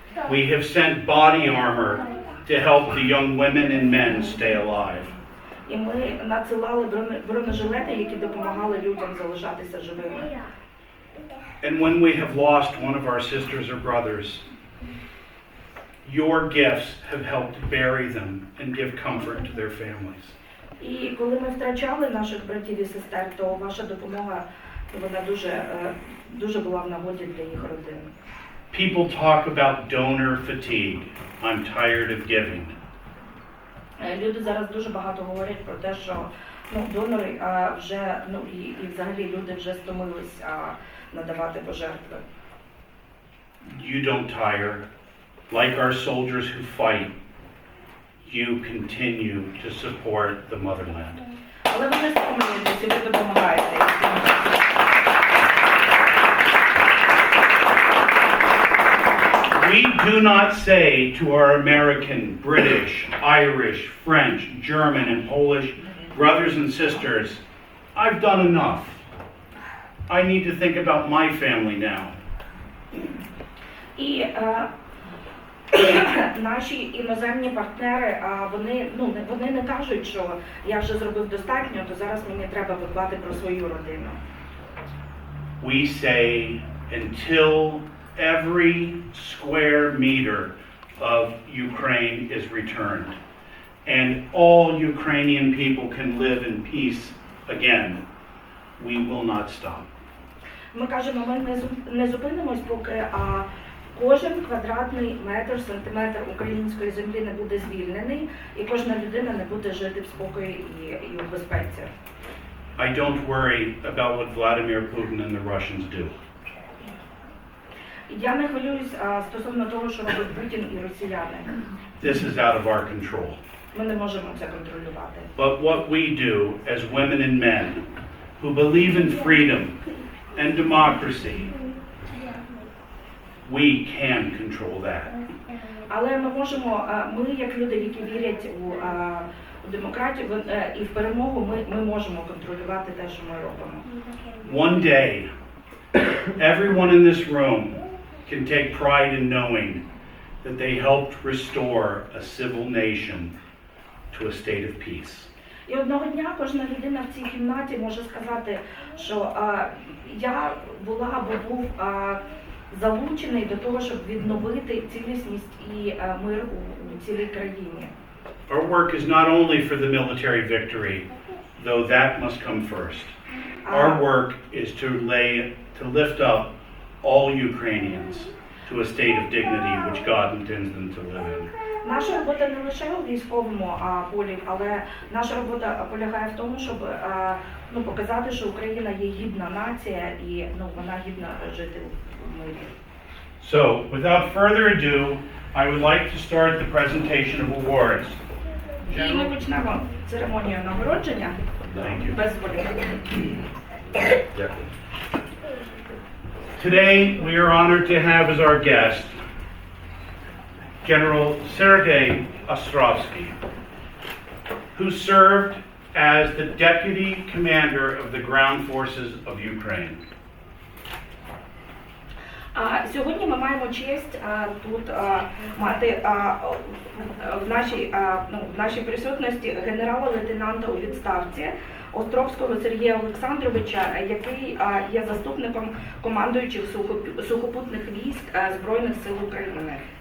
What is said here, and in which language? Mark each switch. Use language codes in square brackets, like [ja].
[en] We have sent body armor to help the young women and men stay alive. [uk] І ми надсилали бронежилети, які допомагали людям залишатися живими. [en] And when we have lost one of our sisters or brothers, your gifts have helped bury them and give comfort to their families. [uk] І коли ми втрачали наших братів і сестер, то ваша допомога, вона дуже була в нагоді для їх родин. [en] People talk about donor fatigue. I'm tired of giving. [uk] Люди зараз дуже багато говорять про те, що донори вже, і взагалі люди вже стомились надавати пожертви. [en] You don't tire. Like our soldiers who fight, you continue to support the motherland. [uk] Але ви не стомлюєтесь, і ви допомагаєте. [en] We do not say to our American, British, Irish, French, German, and Polish brothers and sisters, I've done enough. I need to think about my family now. [uk] І наші іноземні партнери, вони не кажуть, що я вже зробив достатньо, то зараз мені треба подбати про свою родину. [en] We say until every square meter of Ukraine is returned and all Ukrainian people can live in peace again, we will not stop. [uk] Ми кажемо, ми не зупинимось, поки кожен квадратний метр, сантиметр української землі не буде звільнений, і кожна людина не буде жити в спокої і у безпеці. [en] I don't worry about what Vladimir Putin and the Russians do. [uk] Я не хвилююсь стосовно того, що робить Путін і росіяни. [en] This is out of our control. [uk] Ми не можемо це контролювати. [en] But what we do as women and men who believe in freedom and democracy, we can control that. [uk] Але ми як люди, які вірять у демократію і в перемогу, ми можемо контролювати те, що ми робимо. [en] One day, everyone in this room can take pride in knowing that they helped restore a civil nation to a state of peace. [uk] І одного дня кожна людина в цій кімнаті може сказати, що я була або був залучений до того, щоб відновити цілісність і мир у цілій країні. [en] Our work is not only for the military victory, though that must come first. Our work is to lift up all Ukrainians to a state of dignity which God intends them to live in. [uk] Наша робота не лише у військовому полі, але наша робота полягає в тому, щоб показати, що Україна є гідна нація і вона гідна жити в мирі. [en] So, without further ado, I would like to start the presentation of awards. [uk] І ми почнемо церемонію нагородження [en] Thank you. [uk] без зволікання. [en] Today, we are honored to have as our guest General Serhii Ostravskii, who served as the Deputy Commander of the Ground Forces of Ukraine. [uk] Сьогодні ми маємо честь тут мати в нашій присутності генерала-лейтенанта у відставці Островського Сергія Олександровича, який є заступником командуючих сухопутних військ Збройних сил України.